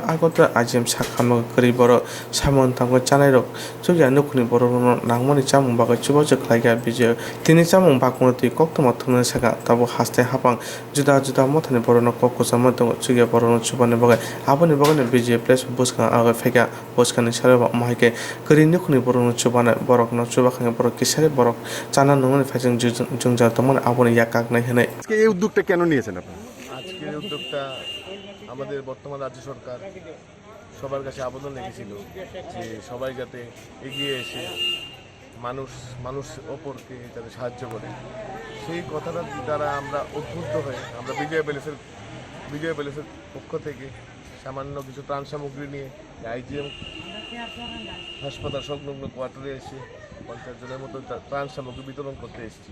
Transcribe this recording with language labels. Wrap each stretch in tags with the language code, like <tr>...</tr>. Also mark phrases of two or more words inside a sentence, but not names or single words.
<trp>agotra ajim sakham kri borok samung tango chanairok chugia nukuni borok no nangmani chamung bago chubajak laiga bijo tini chamung bakmo tui koktoma thumna saka tabo haste hapang juda juda mothani borok kokko sama tongo chugia borok chubani bagai aboni bagani bijo place buska aga feka buskani saraba mahike kri nukuni borok chubana borok no chubakhang borok kisare borok chana nungani faijing jungjar tomani aboni yakak nai hene</trp> <bn>আজকে এই উদ্যোগটা কেন নিয়েছেন আপনারা? আজকের উদ্যোগটা আমাদের বর্তমান রাজ্য সরকার সবার কাছে আবেদন রেখেছিল যে সবাই যাতে এগিয়ে এসে মানুষ অপরকে যাতে সাহায্য করে, সেই কথাটার দ্বারা আমরা উদ্বুদ্ধ হয়ে আমরা বিজয় প্যালেসের পক্ষ থেকে সামান্য কিছু ত্রাণ সামগ্রী নিয়ে আইজিএম হাসপাতাল সংলগ্ন কোয়ার্টারে এসে 50 জনের মতো ত্রাণ সামগ্রী বিতরণ করতে এসেছি।</bn>